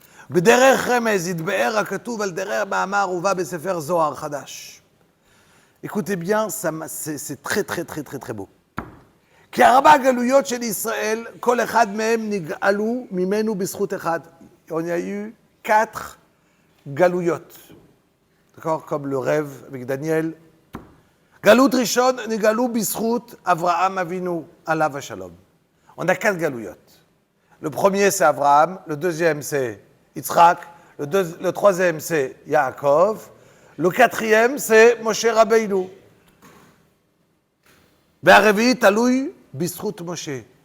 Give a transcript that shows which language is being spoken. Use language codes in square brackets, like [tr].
[he] בדרך רמז יתבאר הכתוב על דרך מאמר הובא בספר זוהר חדש. [fr] Écoutez bien, c'est très très très très très beau. [he] כי ארבע גלויות של ישראל, כל אחד מהם נגאלו ממנו בזכות אחד. [fr] On y a eu 4 גלויות. D'accord? Comme le rêve avec Daniel. [he] גלות ראשון נגאלו בזכות אברהם אבינו, עליו השלום. [fr] On a 4 גלויות. Le premier c'est Abraham, le deuxième c'est Yitzhak, le troisième c'est Yaakov, le quatrième c'est Moshe Rabbeinu. [he] והרביעי תלוי בזכות Moshe.